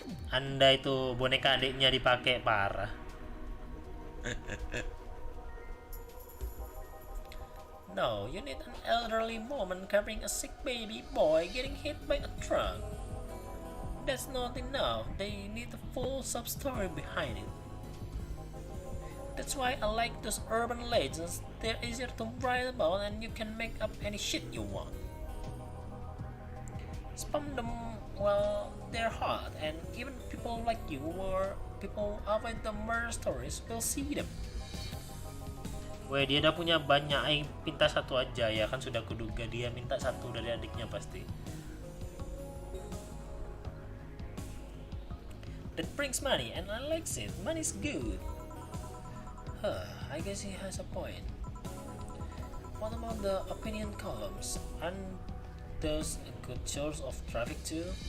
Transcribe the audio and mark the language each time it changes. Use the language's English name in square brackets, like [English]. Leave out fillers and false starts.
[Indonesian] Anda itu boneka adiknya dipakai, parah. [English] No, you need an elderly woman carrying a sick baby boy getting hit by a truck. That's not enough. They need a full sub-story behind it. That's why I like those urban legends. They're easier to write about and you can make up any shit you want. Spam them while they're hot, and even people like you or people avoid the murder stories will see them. [Indonesian] Weh, dia udah punya banyak, aing minta satu aja ya kan, sudah kuduga dia minta satu dari adiknya pasti. [English] That brings money and I like it. Money's good. I guess he has a point. What about the opinion columns? Aren't those a good source of traffic too?